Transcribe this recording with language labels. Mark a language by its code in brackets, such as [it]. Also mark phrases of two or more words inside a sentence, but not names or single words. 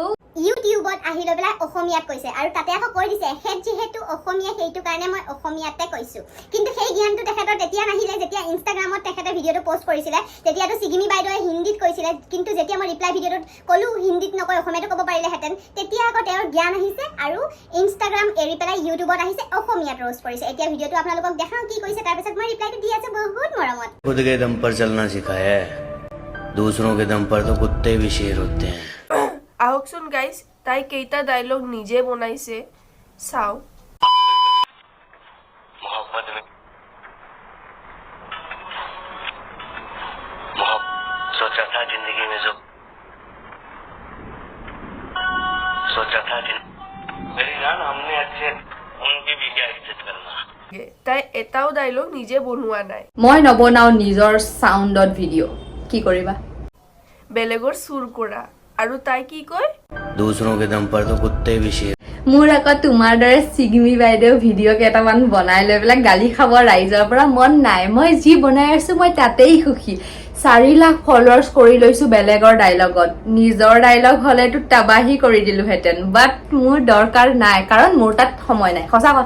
[as] ইউটিউবত আহি লৈ পেলাই অসমীয়াত কৈছে আৰু তাতে আকৌ কৈ দিছে হেড যেহেতু অসমীয়া সেইটো কাৰণে মই অসমীয়াতে কৈছো কিন্তু সেই জ্ঞানটো তেখেতৰ তেতিয়া নাহিলে যেতিয়া ইনষ্টাগ্ৰামত তেখেতে ভিডিঅ'টো পোষ্ট কৰিছিলে তেতিয়াতো চিগিমি বাইদেৱে হিন্দীত কৈছিলে কিন্তু যেতিয়া মই ৰিপ্লাই ভিডিঅ'টোত ক'লো হিন্দীত নকৈ অসমীয়াটো ক'ব পাৰিলেহেঁতেন তেতিয়া আকৌ তেওঁৰ জ্ঞান আহিছে আৰু ইনষ্টাগ্ৰাম এৰি পেলাই ইউটিউবত আহিছে অসমীয়াত ৰোষ্ট কৰিছে এতিয়া ভিডিঅ'টো আপোনালোকক দেখাওঁ কি কৈছে তাৰপিছত মই ৰিপ্লাইটো দি আছো বহুত মৰমত [hi] खुद के दम पर चलना सिखाया है दूसरों के दम पर तो कुत्ते भी शेर होते हैं [as] আহকচোন গাইজ তাই কেইটা ডায়লগ নিজে বনাইছে চাও [hi] मोहब्बत में सोचा था जिंदगी में जो सोचा था मेरी जान हमने अच्छे उनकी भी क्या इज्जत करना [as] তাই এটাও ডায়লগ নিজে বনোৱা নাই মই নবনাও নিজৰ সাউণ্ডত ভিডিঅ' কি কৰিবা বেলেগৰ সুৰ কৰা আৰু তাই কি কয় [hi] दूसरों के दम पर तो कुत्ते भी शेर [as] মোৰ আকৌ তোমাৰ দৰে চিগমি বাইদেউ ভিডিঅ' কেইটামান বনাই লৈ পেলাই গালি খাব ৰাইজৰ পৰা মন নাই মই যি বনাই আছো মই তাতেই সুখী 4 লাখ ফলোৱাৰ্ছ কৰি লৈছো বেলেগৰ ডায়লগত নিজৰ ডায়লগ হলেতো তাবাহি কৰি দিলোহেঁতেন বাট মোৰ দৰকাৰ নাই কাৰণ মোৰ তাত সময় নাই সঁচা কথা